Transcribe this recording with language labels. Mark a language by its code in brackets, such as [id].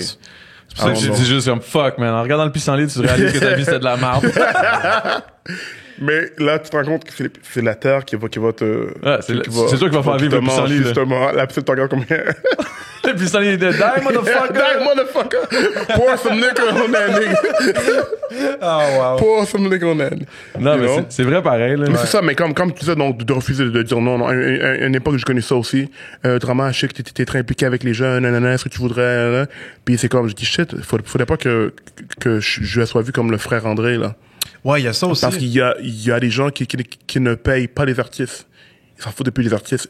[fr] C'est pour ça que j'ai dit juste comme [en] fuck, man. [fr] En regardant le pissenlit, tu réalises que ta vie, c'était de la merde. Mais là, tu te rends compte que c'est la terre qui va te... Ouais, c'est toi qui vas faire vivre le pissenlit. Justement, la petite te regarde comme... Le pissenlit est de [en] die, motherfucker! Die, motherfucker! Pour some liquor on that nigga! Oh, wow. Pour some liquor on that. [fr] Non, mais c'est vrai pareil, là. Mais c'est ça, mais comme tu disais, donc, de refuser de dire non. À une époque, je connais ça aussi. Vraiment, je sais que t'étais très impliqué avec les jeunes, est-ce que tu voudrais, Puis c'est comme, je dis, shit, faudrait pas que je sois vu comme le frère André, là. Ouais, il y a ça aussi. Parce qu'il y a des gens qui ne payent pas les artistes. Ils s'en foutent depuis les artistes.